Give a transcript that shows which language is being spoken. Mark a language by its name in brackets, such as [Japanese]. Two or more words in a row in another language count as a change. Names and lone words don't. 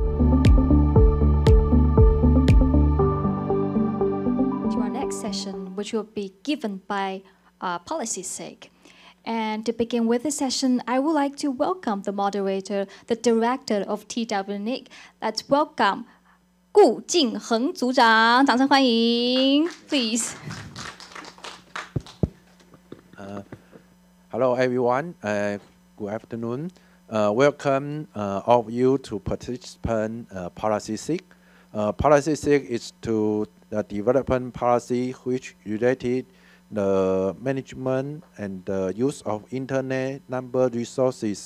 [English] To our next session, which will be given by Policy SIG. And to begin with the session, I would like to welcome the moderator, the director of TWNIC. Let's welcome 顧靜恆 [Chinese] 組長，掌聲歡迎 [English] ，please. Hello everyone. Good afternoon. Welcome all of you to participate Policy SIG. Policy SIG is to the development policy which related the management and the use of internet number resources.